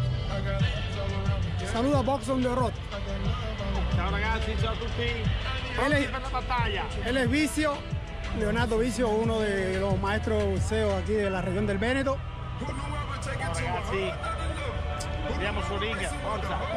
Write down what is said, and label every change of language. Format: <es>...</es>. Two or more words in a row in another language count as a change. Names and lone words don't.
<es>Saluda Box on the Road.</es> <it>Ciao ragazzi, ciao a tutti. Pronti per la battaglia.</it> <es>Él es Vicio Leonardo Vicio, uno de los maestros boxeo aquí de la región del Véneto. No,</es> <it>ragazzi, andiamo su ring, forza.</it>